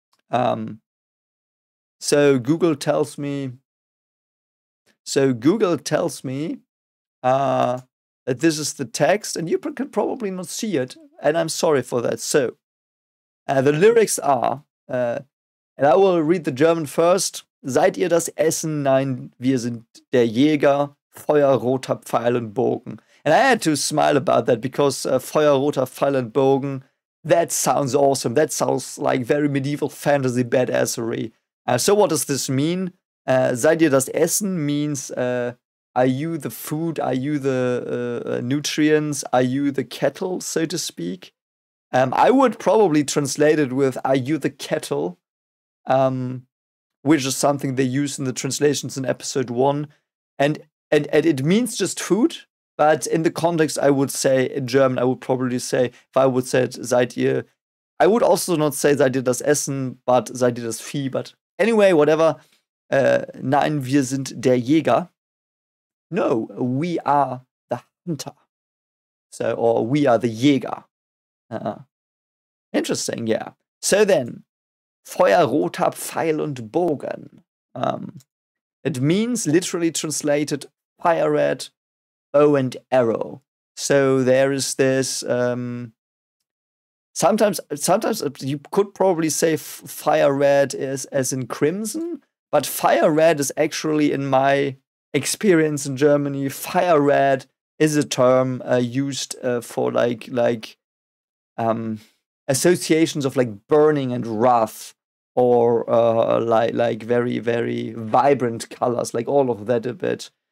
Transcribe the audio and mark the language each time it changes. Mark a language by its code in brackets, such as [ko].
[en] So Google tells me that this is the text, and you can probably not see it, and I'm sorry for that. So the lyrics are, and I will read the German first. [de] Seid ihr das Essen? Nein, wir sind der Jäger. Feuerroter Pfeil und Bogen. [en] And I had to smile about that because Feuerroter Pfeil und Bogen, that sounds awesome. That sounds like very medieval fantasy badassery. So what does this mean? [de] Seid ihr das Essen [en] means, are you the food? Are you the nutrients? Are you the kettle, so to speak? I would probably translate it with, are you the kettle? Which is something they use in the translations in episode 1. And it means just food, but in the context, I would say, in German, I would probably say, if I would say it, [de] seid ihr, [en] I would also not say [de] seid ihr das Essen, [en] but [de] seid ihr das Vieh, [en] but anyway, whatever. [de] Nein, wir sind der Jäger. [en] No, we are the hunter. So, or we are the Jäger. Interesting, yeah. [de] So then, Feuerroter Pfeil und Bogen. [en] It means, literally translated, fire red, bow and arrow. So there is this. Sometimes you could probably say fire red is as in crimson, but fire red is actually, in my experience in Germany, fire red is a term used for like associations of like burning and wrath, or like very, very vibrant colors, like all of that a bit.